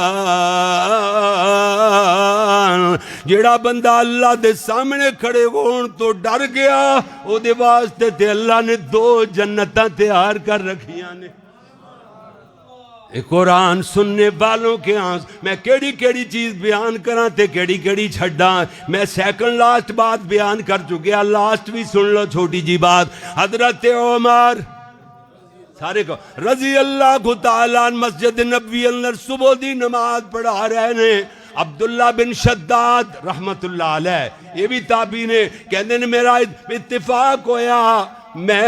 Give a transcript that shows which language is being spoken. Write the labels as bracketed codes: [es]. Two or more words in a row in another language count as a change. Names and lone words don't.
[pa] جڑا بندہ اللہ دے سامنے کھڑے ہون تو ڈر گیا او دے واسطے تے اللہ نے 2 جنتاں تیار کر رکھیاں نے۔ قرآن سننے والوں کے آنس میں کیڑی کیڑی چیز بیان کراں تے کیڑی کیڑی چھڑاں، میں [en] second last [pa] بات بیان کر چکیا، لاسٹ بھی سن لو چھوٹی جی بات۔ حضرت عمر سارے کو رضی اللہ تعالیٰ مسجد نبوی اندر صبح دی نماز پڑھا رہے نے، عبداللہ بن شداد رحمت اللہ علیہ یہ بھی تابعی نے، کہندے نے میرا اتفاق ہویا میں